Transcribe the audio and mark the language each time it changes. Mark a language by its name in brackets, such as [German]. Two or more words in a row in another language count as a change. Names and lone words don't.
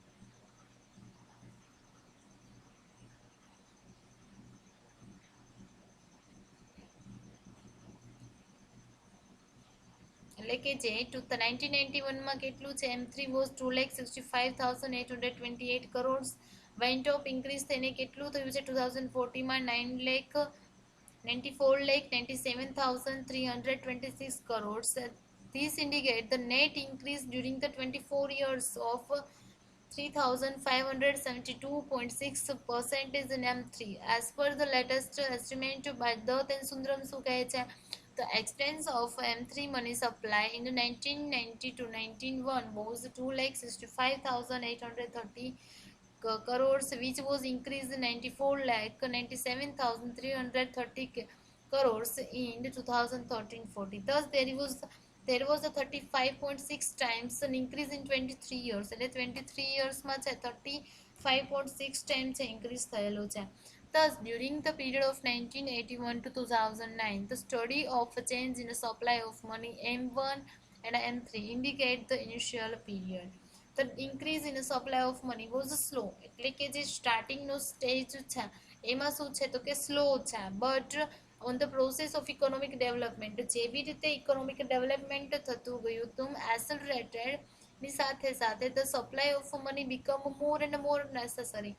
[Gujarati] એટલે કે જે 1991માં કેટલું છે M3 વોઝ 2,65,828 કરોડ, [English] went of increase [Gujarati] થઈને કેટલું થયું છે 2014માં 9,94,97,326 crores. [English] These indicate the net increase during the 24 years of 3,572.6% in M3. As per the latest estimate by Dutt and Sundaram, [Gujarati] શું કહે છે [English] the extent of M3 money supply in the 1990 to 1991 was 2,65,830 crores, which was increased 94,97,330 crores in 2013-14. Thus, there was a 35.6 times an increase in 23 years. [Gujarati] એટલે 23 yearsમાં છે 35.6 [English] times increase [Gujarati] થયેલું છે. [English] Thus, during the period of 1981 to 2009, the study of a change in the supply of money M1 and M3 indicate the initial period. The increase in the supply of money was slow. [Gujarati] એટલે કે જે સ્ટાર્ટિંગનો સ્ટેજ છે એમાં શું છે તો કે સ્લો છે, [English] but on the process of economic development [Gujarati] જેવી રીતે [English] economic development [Gujarati] થતું ગયું હતું એસલરેટેડ ની સાથે સાથે [English] the supply of money become more and more necessary.